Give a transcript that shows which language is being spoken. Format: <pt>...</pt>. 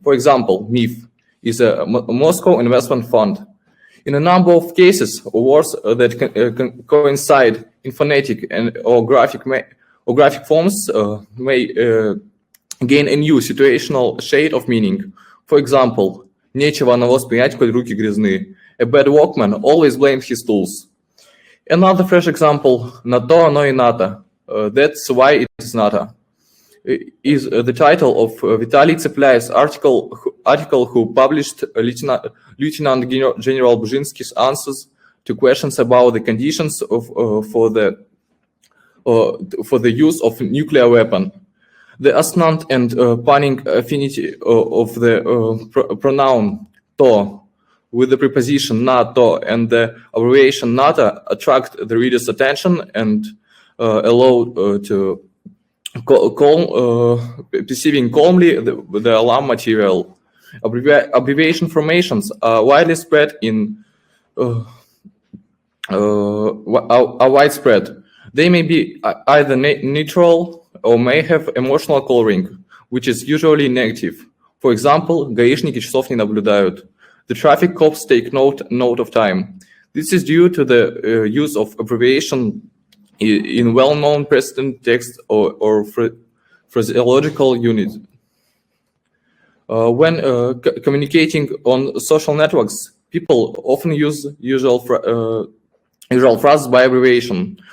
<en>For example, MIF is a Moscow Investment Fund. In a number of cases, words that coincide in phonetic or graphic forms may gain a new situational shade of meaning. For example,</en> <ru>нечего навоз пенять, коль руки грязны.</ru> <en>A bad workman always blames his tools. Another fresh example,</en> <ru>на то оно и НАТО.</ru> <en>That's why it is NATO. Is the title of Vitaly Tseplyev's article who published Lieutenant General Buzhinsky's answers to questions about the conditions for the use of nuclear weapon. The assonant and punning affinity of the pronoun to with the preposition NATO and the abbreviation NATO attract the reader's attention and allow to perceiving calmly the alarm material. Abbreviation formations are widely spread are widespread. They may be either neutral or may have emotional coloring, which is usually negative. For example,</en> <ru>гаишники часов не наблюдают.</ru> <en>The traffic cops take note of time. This is due to the use of abbreviation in well-known precedent text or phraseological units. When communicating on social networks, people often use usual phrases by abbreviation.</en>